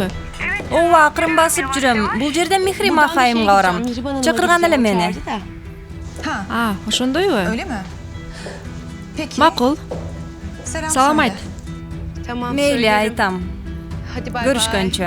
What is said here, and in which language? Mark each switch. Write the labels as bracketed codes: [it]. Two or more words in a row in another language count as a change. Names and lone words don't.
[ky] Ооба, акырын басып жүрөм. Бул жерден Мехрим ахайымга барам. Чакырган эле мени. Ошондойбу? [tr] Öyle mi? Peki. [ky] Макул. Салам айт. Мейли, айтам. Көрүшкөнчө.